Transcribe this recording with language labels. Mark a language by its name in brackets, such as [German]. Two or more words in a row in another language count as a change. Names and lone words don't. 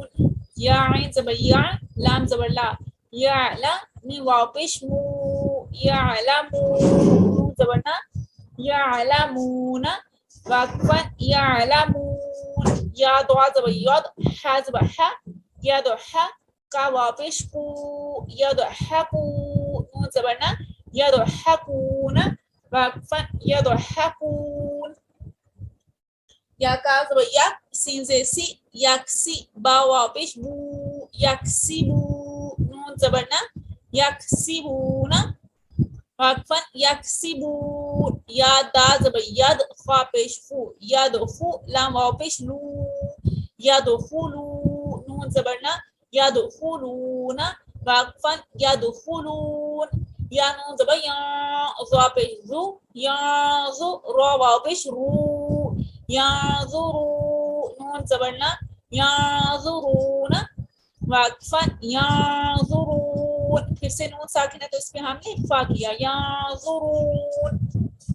[Urdu] یا عین زبر یا لام زبر لا یعلا میم واو پیش مو یعلمون زبر نا یعلمون وقفا یعلمون. یا دعا زبر یاد ح زبر ح یا دو ح کا واو پیش کو یا دو حقو نون زبر نا یا دو حقون وقفا یا دو حقون. یا کا زبر یک سین زیر سی یکسی با واو پیش بو یکسیبو نون زبر نا یکسیبون وقفا یکسیبون. یا دا زبر ید خوا پیش خو ید خو لام واو پیش لو ید خولو نون زبر نا ید خولون وقفا ید خولون. یا نون زبر یا زوا پیش زو یا زو رو واو پیش رو یا زرو نون زبر نا یا زرون وقفا یا زرون. پھر سے نون ساکن ہے تو اس پہ ہم نے اخفا کیا یا زرون.